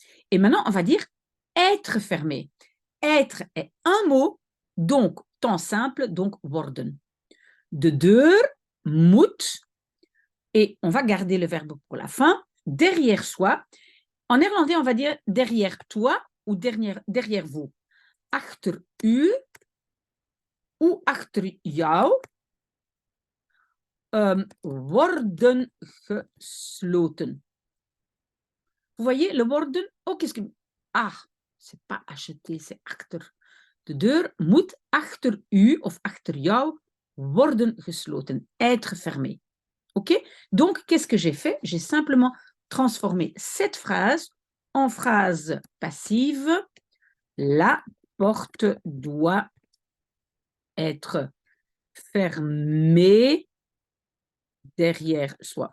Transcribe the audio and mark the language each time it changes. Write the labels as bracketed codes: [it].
[fr] Et maintenant, on va dire être fermé. Être est un mot, donc temps simple, donc worden. De deur, moet, et on va garder le verbe pour la fin, derrière soi. En néerlandais, on va dire derrière toi ou derrière vous. [nl] Achter u ou achter jou worden gesloten. [fr] Vous voyez le worden? Oh, qu'est-ce que... Ah, c'est pas acheter, c'est achter. [nl] De deur moet achter u of achter jou worden gesloten. [fr] Être fermé. OK? Donc, qu'est-ce que j'ai fait? J'ai simplement transformé cette phrase en phrase passive. La porte doit être fermée derrière soi.